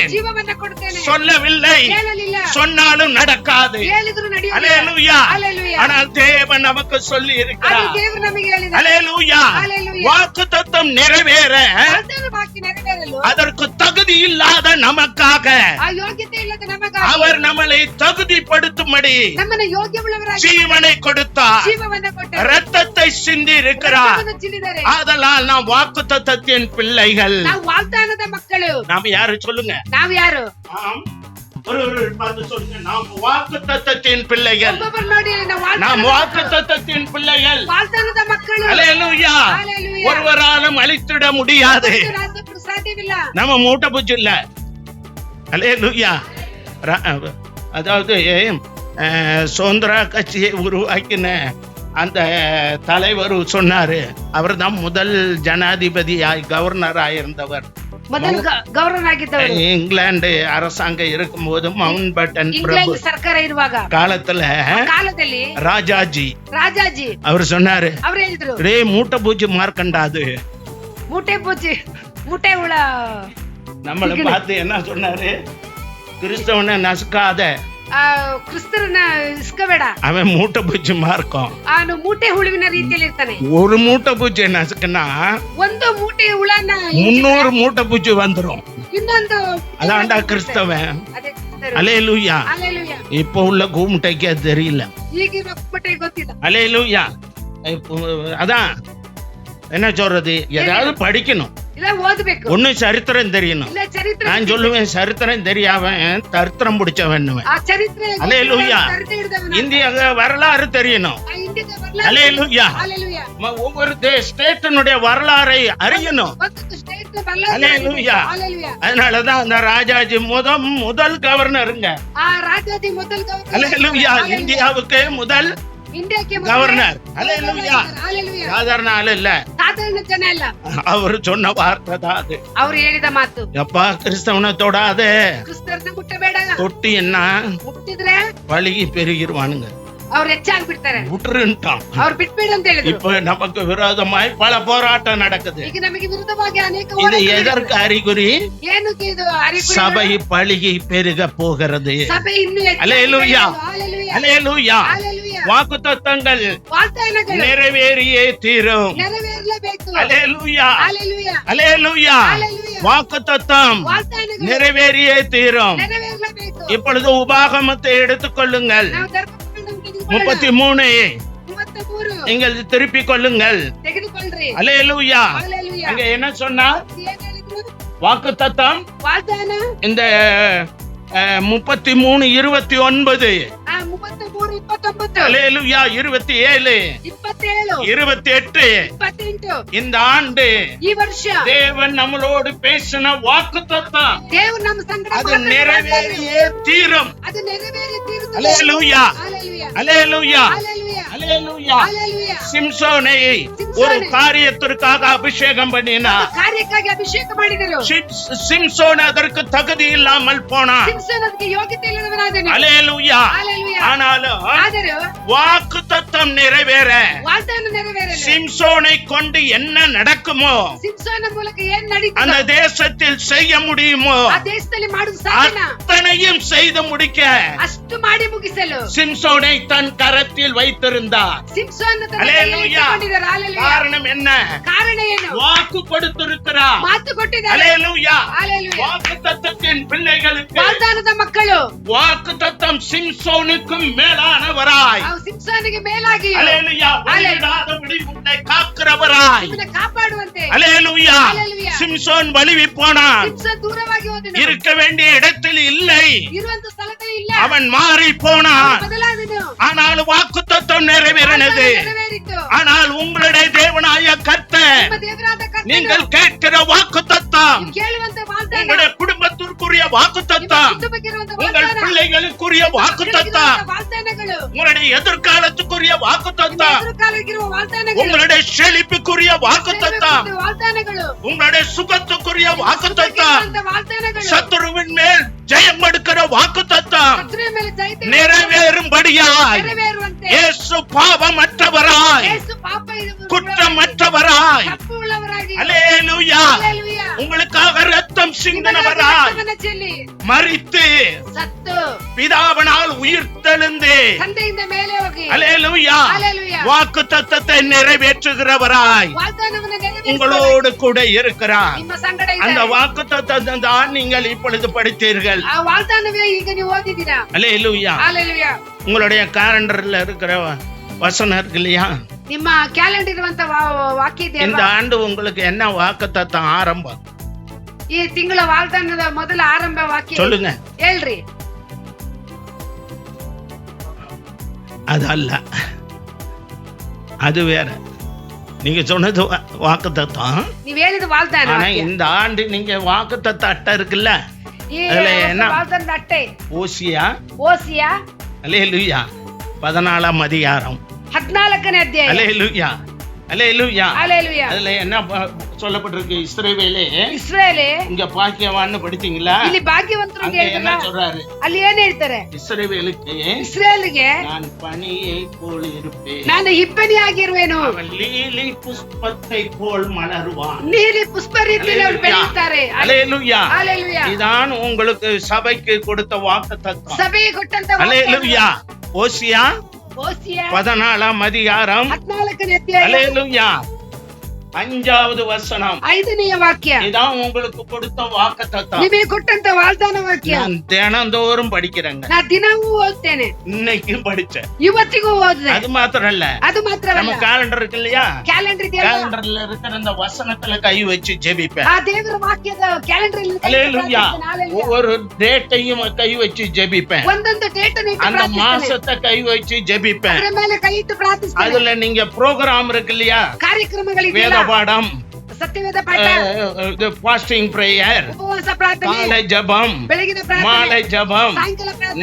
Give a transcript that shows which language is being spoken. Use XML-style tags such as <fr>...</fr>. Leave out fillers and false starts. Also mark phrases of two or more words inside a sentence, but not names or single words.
<kn>ಜೀವವನ್ನ ಕೊಡುತ್ತೇನೆ</kn> <ta>சொல்லவில்லை,</ta> <kn>ಹೇಳಲಿಲ್ಲ.</kn> <ta>சொன்னாலும் நடக்காது.</ta> <kn>ಹೇಳಿದ್ರು ನಡೆಯುವುದಿಲ್ಲ.</kn> <ta>ஹல்லேலூயா. ஹல்லேலூயா. ஆனால் தேவன் நமக்கு சொல்லி</ta> <kn>ಅದು</kn> <ta>இருக்கிறார்.</ta> <kn>ದೇವರು ನಮಗೆ ಹೇಳಿದ</kn> <ta>ஹல்லேலூயா. ஹல்லேலூயா. வாக்குத்தத்தம் நிறைவேற</ta> <kn>ವಾಗ್ದಾನ ವಾಕ್ಯ ನೆರವೇರಲು</kn> <ta>அதற்கு தகுதி இல்லாத நமக்காக</ta> <kn>ಆ ಯೋಗ್ಯತೆ ಇಲ್ಲದ ನಮಗಾಗಿ</kn> <ta>அவர் நம்மளை தகுதிப்படுத்தும்படி</ta> <kn>ನಮ್ಮನ್ನ ಯೋಗ್ಯವುಳ್ಳವರಾಗಿ</kn> <ta>ஜீவனை கொடுத்தார்,</ta> <kn>ಜೀವವನ್ನ ಕೊಟ್ಟರು,</kn> <ta>ரத்தத்தை சிந்தி இருக்கிறார்.</ta> <kn>ರಕ್ತವನ್ನು ಚಿಂದಿದ್ದಾರೆ.</kn> <ta>ஆதலால் நாம் வாக்குத்தத்தத்தின் பிள்ளைகள்.</ta> <kn>ನಾವು ವಾಗ್ದಾನದ ಮಕ್ಕಳು.</kn> <ta>நாம் யாரு சொல்லுங்க?</ta> <kn>ನಾವು ಯಾರು?</kn> <ta>நாம் ஒரு பார்த்து சொல்லுங்க. நாம் வாக்குத்தத்தத்தின் பிள்ளைகள்.</ta> <kn>ಒಬ್ಬೊಬ್ಬರು ನೋಡಿ,</kn> <ta>நாம் வாக்குத்தத்தத்தின் பிள்ளைகள்.</ta> <kn>ವಾಗ್ದಾನದ ಮಕ್ಕಳು.</kn> <ta>ஹல்லேலூயா. ஹல்லேலூயா. ஒருவராலும் அழித்திட முடியாது.</ta> <kn>ರಾಜಪುರು ಸಾಧ್ಯವಿಲ್ಲ.</kn> <ta>நம்ம மூட்டை பூச்சி இல்ல. ஹல்லேலூயா. அதாவது சுதந்திர கட்சியை உருவாக்கின அந்த தலைவர் சொன்னாரு, அவர் தான் முதல் ஜனாதிபதியாய் கவர்னராய் இருந்தவர்.</ta> <kn>ಮೊದಲು ಗವರ್ನರ್ ಆಗಿದ್ದವರು</kn> <ta>இங்கிலாந்து அரசாங்கம் இருக்கும்போது மவுண்ட் பேட்டன் பிரபு</ta> <kn>ಇಂಗ್ಲೆಂಡ್ ಸರ್ಕಾರ ಇರುವಾಗ</kn> <ta>காலத்துல ராஜாஜி அவர் சொன்னாரு,</ta> <kn>ಅವ್ರು ಹೇಳಿದ್ರು,</kn> <ta>ரே மூட்டை பூச்சி மார்க்கண்டாது,</ta> <kn>ಮೂಟೆ ಪೂಜೆ ಮೂಟೆ ಹುಳ.</kn> <ta>நம்மளை பார்த்து என்ன சொன்னாரு? கிறிஸ்தவனை நசுக்காத,</ta> <kn>ಕ್ರಿಸ್ತರನ್ನ ಇಸ್ಕಬೇಡ,</kn> <ta>அவன் மூட்டை பூச்சி மார்க்கம்.</ta> <kn>ಅವನು ಮೂಟೆ ಹುಳುವಿನ ರೀತಿಯಲ್ಲಿ ಇರ್ತಾನೆ.</kn> <ta>ஒரு மூட்டை பூச்சி நசுக்குன்னா</ta> <kn>ಒಂದು ಮೂಟೆ ಹುಳನ</kn> <ta>300 மூட்டை பூச்சி வந்துரும்.</ta> <kn>ಇನ್ನೊಂದು</kn> <ta>அதான்டா கிறிஸ்தவன்.</ta> <kn>ಅದೇ ಕ್ರಿಸ್ತರು.</kn> <ta>ஹல்லேலூயா.</ta> <kn>ಹಲ್ಲೆಲೂಯಾ.</kn> <ta>இப்ப உள்ள கூமுட்டைக்கு அது தெரியல.</ta> <kn>ಈಗಿನ ಮೂಟೆ ಗೊತ್ತಿಲ್ಲ.</kn> <ta>ஹல்லேலூயா. அதான் என்ன சொல்றது, ஏதாவது படிக்கணும்,</ta> <kn>ಇಲ್ಲ ಓದಬೇಕು,</kn> <ta>ஒண்ணு சரித்திரம் தெரியணும்.</ta> <kn>ಇಲ್ಲ ಚರಿತ್ರೆ.</kn> <ta>நான் சொல்லுவேன், சரித்திரம் தெரியாமன் தரித்திரம் பிடிச்சவன்.</ta> <kn>ಆ ಚರಿತ್ರೆ</kn> <ta>ஹல்லேலூயா.</ta> <kn>ಹಿಡಿದವನು.</kn> <ta>இந்திய வரலாறு தெரியணும்.</ta> <kn>ಆ ಇಂಡಿಯಾದ வரಲಾறு.</kn> <ta>ஹல்லேலூயா.</ta> <kn>ಹಲ್ಲೆಲೂಯಾ.</kn> <ta>ஒவ்வொரு ஸ்டேட்டினுடைய வரலாறை அறியணும். ஒவ்வொரு ஸ்டேட் வரலாறு. ஹல்லேலூயா. ஹல்லேலூயா. அதனாலதான் அந்த ராஜாஜி முதல் கவர்னருங்க.</ta> <kn>ಆ ರಾಜಾಜಿ ಮೊದಲ ಗವರ್ನರ್.</kn> <ta>ஹல்லேலூயா. இந்தியாவுக்கு முதல்</ta> <kn>ಇಂಡಿಯಾಕ್ಕೆ</kn> <ta>கவர்னர். ஹல்லேலூயா.</ta> <kn>ಹಲ್ಲೆಲೂಯಾ.</kn> <ta>சாதாரண ஆள் இல்ல,</ta> <kn>ಸಾಧಾರಣ ಜನ ಇಲ್ಲ.</kn> <ta>அவர் சொன்ன வார்த்தை தான் அது.</ta> <kn>ಅವ್ರು ಹೇಳಿದ ಮಾತು,</kn> <ta>எப்பா கிறிஸ்தவனை தொடாதே,</ta> <kn>ಕ್ರಿಸ್ತರನ್ನ ಮುಟ್ಟಬೇಡ,</kn> <ta>தொட்டி என்ன</ta> <kn>ಮುಟ್ಟಿದ್ರೆ</kn> <ta>பழுகி பெருகிருவானுங்க,</ta> <kn>ಅವ್ರು ಹೆಚ್ಚಾಗಿ ಬಿಡ್ತಾರೆ,</kn> <ta>விட்டுருன்ட்டான்.</ta> <kn>ಅವ್ರು ಬಿಟ್ಬೇಡ ಅಂತ ಹೇಳಿದ್ರು.</kn> <ta>இப்ப நமக்கு விரோதமாய் பல போராட்டம் நடக்குது.</ta> <kn>ಈಗ ನಮಗೆ ವಿರುದ್ಧವಾಗಿ ಅನೇಕ</kn> <ta>இது</ta> <kn>ಹೋರಾಟಗಳು</kn> <ta>எதற்கு அறிகுறி?</ta> <kn>ಏನಕ್ಕೆ ಇದು அறிகுರಿ?</kn> <ta>சபை பழுகி பெருக போகிறது.</ta> <kn>ಸಭೆ ಇನ್ನೂ ಹೆಚ್ಚಾಗಿ</kn> <ta>ஹல்லேலூயா.</ta> <kn>ಹಲ್ಲೆಲೂಯಾ.</kn> <ta>ஹல்லேலூயா.</ta> <kn>ಹಲ್ಲೆಲೂಯಾ.</kn> <ta>வாக்குத்தத்தங்கள்</ta> <kn>ವಾಗ್ದಾನಗಳು</kn> <ta>நிறைவேறியே தீரும்.</ta> <kn>ನೆರವೇರಲೇಬೇಕು.</kn> <ta>ஹல்லேலூயா.</ta> <kn>ಹಲ್ಲೆಲೂಯಾ.</kn> <ta>ஹல்லேலூயா.</ta> <kn>ಹಲ್ಲೆಲೂಯಾ.</kn> <ta>வாக்குத்தத்தம்</ta> <kn>ವಾಗ್ದಾನಗಳು</kn> <ta>நிறைவேறியே தீரும்.</ta> <kn>ನೆರವೇರಲೇಬೇಕು.</kn> <ta>இப்பொழுது உபாகமத்தை எடுத்துக்கொள்ளுங்கள்.</ta> <kn>ನಾವು ಧರ್ಮವನ್ನು ತೆಗೆದುಕೊಳ್ಳೋಣ.</kn> <ta>33</ta> <kn>33</kn> <ta>நீங்கள் திருப்பிக் கொள்ளுங்கள்.</ta> <kn>ತೆಗೆದುಕೊಳ್ಳ್ರಿ.</kn> <ta>ஹல்லேலூயா.</ta> <kn>ಹಲ್ಲೆಲೂಯಾ.</kn> <ta>அங்க என்ன சொன்னா?</ta> <kn>ಏನ್ ಹೇಳಿದ್ರು?</kn> <ta>வாக்குத்தத்தம்</ta> <kn>ವಾಗ್ದಾನ</kn> <ta>இந்த 33:29.</ta> <kn>33:29.</kn> <ta>ஹல்லேலூயா. 27</ta> <kn>27</kn> <ta>28</ta> <kn>28</kn> <ta>இந்த ஆண்டு</ta> <kn>ಈ ವರ್ಷ</kn> <ta>தேவன் நம்மளோடு பேசின வாக்குத்தத்தம்</ta> <kn>ದೇವರು ನಮ್ಮ ಸಂಗಡ</kn> <ta>அது</ta> <kn>ಮಾತನಾಡಿದ್ದಾರೆ.</kn> <ta>நிறைவேறியே தீரும்.</ta> <kn>ಅದು ನೆರವೇರಿ ತೀರುತ್ತದೆ.</kn> <ta>ஹல்லேலூயா.</ta> <kn>ಹಲ್ಲೆಲೂಯಾ.</kn> <ta>ஹல்லேலூயா.</ta> <kn>ಹಲ್ಲೆಲೂಯಾ.</kn> <ta>ஹல்லேலூயா.</ta> <kn>ಹಲ್ಲೆಲೂಯಾ.</kn> <ta>சிம்சோனை ஒரு காரியத்திற்காக அபிஷேகம் பண்ணினார்.</ta> <kn>ಕಾರ್ಯಕ್ಕಾಗಿ ಅಭಿಷೇಕ ಮಾಡಿದರು.</kn> <ta>சிம்சோன் அதற்கு தகுதி இல்லாமல் போனான்.</ta> <kn>ಸಿಂಸನ್ ಅದಕ್ಕೆ ಯೋಗ್ಯತೆ ಇಲ್ಲದವನಾದನು.</kn> <ta>ஹல்லேலூயா.</ta> <kn>ಹಲ್ಲೆಲೂಯಾ.</kn> <ta>ஆனாலும்</ta> <kn>ಆದರೂ</kn> <ta>வாக்குத்தத்தம் நிறைவேற</ta> <kn>ವಾಗ್ದಾನ ನೆರವೇರಲು</kn> <ta>சிம்சோனை கொண்டு என்ன நடக்குமோ,</ta> <kn>ಸಿಂಸೋನ ಮೂಲಕ ಏನ್</kn> <ta>அந்த</ta> <kn>ನಡೀತದೆ</kn> <ta>தேசத்தில் செய்ய முடியுமோ</ta> <kn>ಆ ದೇಶದಲ್ಲಿ ಮಾಡುವುದು ಸಾಧ್ಯನಾ?</kn> <ta>அத்தனையும் செய்து முடிக்க</ta> <kn>ಅಷ್ಟು ಮಾಡಿ ಮುಗಿಸಲು</kn> <ta>சிம்சோனை தன் கரத்தில் வைத்திருந்தார்.</ta> <kn>ಸಿಂಸೋನ ತನ್ನ</kn> <ta>ஹல்லேலூயா.</ta> <kn>ಕೈಯಲ್ಲಿ ಇಟ್ಟುಕೊಂಡಿದ್ದಾರೆ. ಹಲ್ಲೆಲೂಯಾ.</kn> <ta>காரணம் என்ன?</ta> <kn>ಕಾರಣ ಏನು?</kn> <ta>வாக்கு கொடுத்திருக்கிறார்.</ta> <kn>ಮಾತು ಕೊಟ್ಟಿದ್ದಾರೆ.</kn> <ta>ஹல்லேலூயா.</ta> <kn>ಹಲ್ಲೆಲೂಯಾ.</kn> <ta>வாக்குத்தத்தத்தின் பிள்ளைகளுக்கு</ta> <kn>ವಾಗ್ದಾನದ ಮಕ್ಕಳು</kn> <ta>வாக்குத்தத்தம் சிம்சோனுக்கும் மேலானவராய்,</ta> <kn>ಅವು ಸಿಂಸೋನಿಗೆ ಮೇಲಾಗಿ</kn> <ta>ஹல்லேலூயா, வழிவிடாதபடி உன்னை காக்கிறவராய்,</ta> <kn>ನಿಮ್ಮನ್ನ ಕಾಪಾಡುವಂತೆ</kn> <ta>ஹல்லேலூயா. ஹல்லேலூயா. சிம்சோன் வழுவி போனான்,</ta> <kn>ಸಿಂಸೋನ್ ದೂರವಾಗಿ ಹೋದನು.</kn> <ta>இருக்க வேண்டிய இடத்தில் இல்லை.</ta> <kn>ಇರುವಂತ ಸ್ಥಳದಲ್ಲಿ இல்ல.</kn> <ta>அவன் மாறி போனான்,</ta> <kn>ಬದಲಾದನು.</kn> <ta>ஆனால் வாக்குத்தத்தம் நிறைவேறினது.</ta> <kn>ನೆರವೇರಿತು.</kn> <ta>ஆனால் உங்களுடைய தேவனாய கர்த்தர்</ta> <kn>ನಿಮ್ಮ ದೇವರಾದ ಕರ್ತನು</kn> <ta>நீங்கள் கேட்கிற வாக்குத்தத்தம்,</ta> <kn>ನೀವು ಕೇಳುವಂತ ವಾಗ್ದಾನ,</kn> <ta>உங்களுடைய குடும்பத்திற்குரிய</ta> <kn>ನಿಮ್ಮ</kn> <ta>வாக்குத்தத்தம்,</ta> <kn>ಕುಟುಂಬಕ್ಕಿರುವಂತ</kn> <ta>உங்கள்</ta> <kn>ವಾಗ್ದಾನ,</kn> <ta>பிள்ளைகளுக்குரிய வாக்குத்தத்தம்,</ta> <kn>ಮಕ್ಕಳಿಗಿರುವಂತ ವಾಗ್ದಾನಗಳು,</kn> <ta>உங்களுடைய எதிர்காலத்துக்குரிய</ta> <kn>ನಿಮ್ಮ</kn> <ta>வாக்குத்தத்தம்,</ta> <kn>ಎದುರುಕಾಲಕ್ಕಿರುವ ವಾಗ್ದಾನಗಳು,</kn> <ta>உங்களுடைய செழிப்புக்குரிய வாக்குத்தத்தம்,</ta> <kn>ಸೇವೆಯ ವಾಗ್ದಾನಗಳು,</kn> <ta>உங்களுடைய சுகத்துக்குரிய வாக்குத்தத்தம்,</ta> <kn>ಸುಖಕ್ಕಿರುವಂತ ವಾಗ್ದಾನಗಳು,</kn> <ta>சத்துருவின் மேல் ஜெயம் எடுக்கிற வாக்குத்தத்தம்</ta> <kn>ಶತ್ರುವಿನ ಮೇಲೆ ಜಯಿತ</kn> <ta>நிறைவேறும்படியாய்</ta> <kn>ನೆರವೇರುವಂತೆ</kn> <ta>இயேசு பாவமற்றவராய்</ta> <kn>ಯೇಸು ಪಾಪ</kn> <ta>குற்றமற்றவராய்</ta> <kn>ತಪ್ಪು ಉಳ್ಳವರಾಗಿ</kn> <ta>அல்லேலூயா</ta> <kn>ಹಲ್ಲೆಲೂಯಾ</kn> <ta>உங்களுக்காக ரத்தம்</ta> <kn>ನಿಮಗಾಗಿ</kn> <ta>சிந்தினவராய்</ta> <kn>ರಕ್ತವನ್ನು ಚೆಲ್ಲಿ</kn> <ta>மரித்து</ta> <kn>ಸತ್ತು</kn> <ta>பிதாவினால் உயிர்த்தெழுந்து</ta> <kn>ತಂದೆಯಿಂದ ಮೇಲೆ ಹೋಗಿ</kn> <ta>அல்லேலூயா</ta> <kn>ಹಲ್ಲೆಲೂಯಾ</kn> <ta>வாக்குத்தத்தத்தை நிறைவேற்றுகிறவராய்</ta> <kn>ವಾಗ್ದಾನವನ್ನು ನೆರವೇರಿಸುವ</kn> <ta>உங்களோடு கூட இருக்கிறார்.</ta> <kn>ನಿಮ್ಮ ಸಂಗಡ</kn> <ta>அந்த</ta> <kn>ಇದ್ದಾರೆ.</kn> <ta>வாக்குத்தத்தத்தை தான் நீங்கள் இப்பொழுது படித்தீர்கள்.</ta> <kn>ಆ ವಾಗ್ದಾನವೇ ಈಗ ನೀವು ಓದಿದ್ದೀರಾ.</kn> <ta>அல்லேலூயா</ta> <kn>ಹಲ್ಲೆಲೂಯಾ</kn> <ta>உங்களுடைய கேலண்டர்ல இருக்கிற வசனம் இருக்கு இல்லையா?</ta> <kn>ನಿಮ್ಮ ಕ್ಯಾಲೆಂಡರ್ ಇರುವಂತ ವಾಕ್ಯ ಇದೆ</kn> <ta>இந்த</ta> <kn>ಅಲ್ವಾ?</kn> <ta>ஆண்டு உங்களுக்கு என்ன வாக்குத்தத்தம் ஆரம்பம்</ta> <kn>ಈ ತಿಂಗಳ ವಾಗ್ದಾನದ ಮೊದಲ ಆರಂಭ ವಾಕ್ಯ</kn> <ta>சொல்லுங்க.</ta> <kn>ಹೇಳ್ರಿ.</kn> <ta>அது அல்ல, அது வேற. நீங்க சொன்னது வாக்குத்தத்தம்.</ta> <kn>ನೀವ್ ಹೇಳಿದ ವಾಗ್ದಾನ</kn> <ta>ஆனா</ta> <kn>ವಾಕ್ಯ.</kn> <ta>இந்த ஆண்டு நீங்க வாக்குத்தத்த அட்டை இருக்குல்ல,</ta> <kn>ಈ</kn> <ta>அதுல</ta> <kn>ಹೊಸ</kn> <ta>என்ன?</ta> <kn>ವಾಗ್ದಾನದ ಅಟ್ಟೆ</kn> <ta>ஓசியா</ta> <kn>ಓಸಿಯಾ</kn> <ta>அல்லேலூயா 14ஆம் அதிகாரம்</ta> <kn>14ನೇ ಅಧ್ಯಾಯ.</kn> <ta>அல்லேலூயா அல்லேலூயா</ta> <kn>ಹಲ್ಲೆಲೂಯಾ</kn> <ta>அதுல என்ன சொல்லப்பட்டிருக்கு? இஸ்ரவேலே</ta> <kn>ಇಸ್ರೇಲೇ</kn> <ta>இங்க பாக்கியவான்னு படிச்சீங்களா?</ta> <kn>ಇಲ್ಲಿ ಭಾಗ್ಯವಂತರು</kn> <ta>அங்க என்ன சொல்றாரு?</ta> <kn>ಅಲ್ಲಿ ಏನ್ ಹೇಳ್ತಾರೆ?</kn> <ta>இஸ்ரவேலுக்கு</ta> <kn>ಇಸ್ರೇಲ್ಗೆ</kn> <ta>நான் பனியை போல் இருப்பேன்,</ta> <kn>ನಾನು ಇಬ್ಬನಿ ಆಗಿರುವೆನು,</kn> <ta>அவன் லீலி புஷ்பத்தை போல் மலருவான்.</ta> <kn>ನೀಲಿ ಪುಷ್ಪ ರೀತಿಯಲ್ಲಿ ಅವರು ಬೆಳೆಯುತ್ತಾರೆ.</kn> <ta>அல்லேலூயா</ta> <kn>ಹಲ್ಲೆಲೂಯಾ</kn> <ta>இதான் உங்களுக்கு சபைக்கு கொடுத்த வாக்குத்தத்தம்.</ta> <kn>ಸಭೆಗೆ ಕೊಟ್ಟಂತ</kn> <ta>அல்லேலூயா ஓசியா</ta> <kn>ಓಸಿಯಾ</kn> <ta>14ஆம் அதிகாரம்</ta> <kn>14ನೇ ಅಧ್ಯಾಯ</kn> <ta>அல்லேலூயா 5வது வசனம்.</ta> <kn>5ನೇ ವಾಕ್ಯ</kn> <ta>இதான் உங்களுக்கு கொடுத்த வாக்குத்தத்தம்.</ta> <kn>ನಿಮಗೆ ಕೊಟ್ಟಂತ ವಾಗ್ದಾನ ವಾಕ್ಯ</kn> <ta>நான் தினந்தோறும் படிக்கிறேங்க.</ta> <kn>ನಾ ದಿನವೂ ಓದ್ತೇನೆ,</kn> <ta>இன்னைக்கும் படிச்சேன்.</ta> <kn>ಇವತ್ತಿಗೂ ಓದಿದೆ.</kn> <ta>அது மாத்திரம் இல்ல,</ta> <kn>ಅದು</kn> <ta>நம்ம</ta> <kn>ಮಾತ್ರವಲ್ಲ,</kn> <ta>கேலண்டர் இருக்கு இல்லையா?</ta> <kn>ಕ್ಯಾಲೆಂಡರ್ ಇದೆಯಲ್ಲ,</kn> <ta>கேலண்டர்ல இருக்கிற அந்த வசனத்துல கை வச்சு ஜெபிப்பேன்.</ta> <kn>ಆ ದೇವರ ವಾಕ್ಯದ ಕ್ಯಾಲೆಂಡರ್</kn> <ta>அல்லேலூயா ஒவ்வொரு டேட்டையும் கை வச்சு ஜெபிப்பேன்.</ta> <kn>ಒಂದೊಂದು ಡೇಟ್</kn> <ta>அந்த மாசத்தை கை வச்சு ஜெபிப்பேன்.</ta> <kn>ಅದರ ಮೇಲೆ ಕೈ ಇಟ್ಟು ಪ್ರಾರ್ಥಿಸ್ತೇನೆ.</kn> <ta>அதுல நீங்க ப்ரோக்ராம் இருக்கு இல்லையா?</ta> <kn>ಕಾರ್ಯಕ್ರಮಗಳಿದೆಯಲ್ಲ,</kn> <ta>வேத பாடம்,</ta> <kn>ಸತ್ಯವೇದ ಪಾಠ,</kn> <en>fasting prayer,</en> <kn>ಉಪವಾಸ ಪ್ರಾರ್ಥನೆ,</kn> <ta>காலை ஜெபம்,</ta> <kn>ಬೆಳಗಿನ ಪ್ರಾರ್ಥನೆ,</kn> <ta>மாலை ஜெபம்,</ta> <kn>ಸಾಯಂಕಾಲ ಪ್ರಾರ್ಥನೆ,</kn>